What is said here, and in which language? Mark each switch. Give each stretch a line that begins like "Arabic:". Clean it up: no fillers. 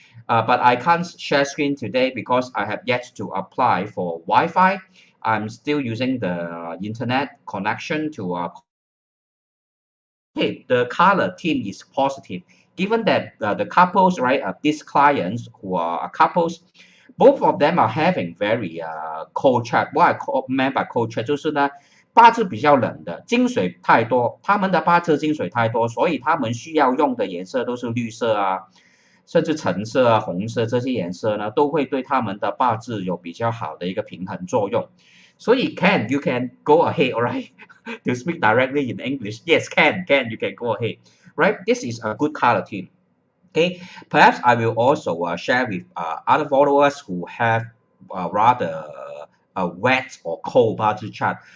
English: But I can't share screen today because I have yet to apply for Wi-Fi. I'm still using the internet connection to okay, the color theme is positive. Given that the couples, right, these clients who are couples, both of them are having very cold chart. What meant by cold chart
Chinese: 就是呢，八字比较冷的，金水太多，他们的八字金水太多，所以他们需要用的颜色都是绿色啊，甚至橙色啊、红色这些颜色呢，都会对他们的八字有比较好的一个平衡作用。所以
English: you can go ahead, alright, to speak directly in English. Yes, you can go ahead, right? This is a good color team. Okay, perhaps I will also share with other followers who have rather wet or cold Bazi chart.